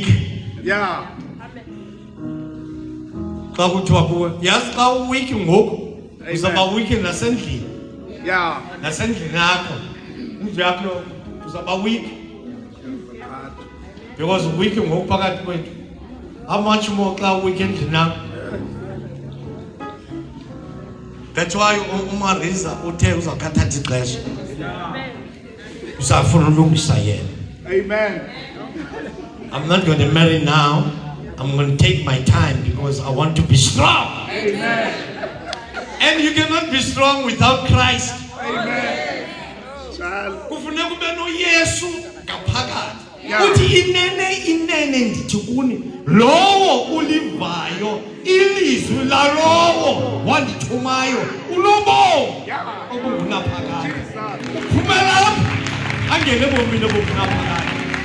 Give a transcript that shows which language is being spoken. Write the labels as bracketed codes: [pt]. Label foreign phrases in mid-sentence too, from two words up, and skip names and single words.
[en] Yeah. [xh] xa kuthiwa kuwe yazi xa uweak ngoku [en] Amen. [xh] uzaba weak nasendlini [en] Yeah. [xh] nasendlini yakho indlu yakho uzaba weak because weak ngoku phakathi kwethu [en] how much more [xh] xa weak endlini yakho. That's why uMariza uthe uzakhathatha ixesha uzafuna ulungisa yena. [en] Amen. I'm not going to marry now. I'm going to take my time because I want to be strong. Amen. And you cannot be strong without Christ. Amen. Child. [xh] Kufuneka ube noYesu ngaphakathi. [en] Yeah. [xh] Uthi inene ndithi kuni lowo ulivayo ilizwi lalowo wandithumayo ulobo obungunaphakade. Uphumela lapha angene ebomini obungunaphakade.